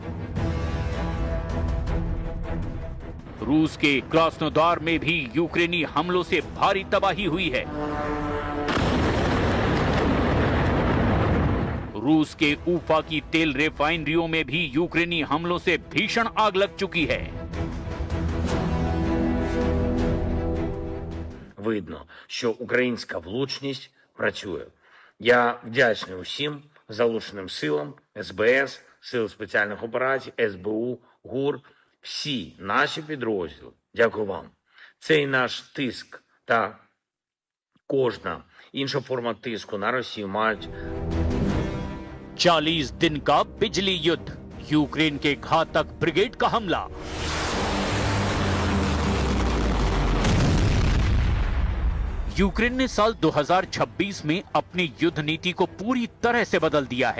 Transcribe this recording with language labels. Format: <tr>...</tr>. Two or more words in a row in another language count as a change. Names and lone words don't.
<hi>रूस के क्रास्नोदार में भी यूक्रेनी हमलों से भारी तबाही हुई है। रूस के ऊफा की तेल रिफाइनरियों में भी यूक्रेनी हमलों से भीषण आग लग चुकी है।</hi> <uk>Видно, що українська влучність працює. Я вдячний усім залученим силам, СБС, Сил спеціальних операцій, СБУ, ГУР, всі наші підрозділи. Дякую вам. Цей наш тиск та кожна інша форма тиску на Росію мають</uk> <hi>40 दिन का बिजली युद्ध, यूक्रेन के घातक ब्रिगेड का हमला। यूक्रेन ने साल 2026 में अपनी युद्ध नीति को पूरी तरह से बदल दिया है।</hi>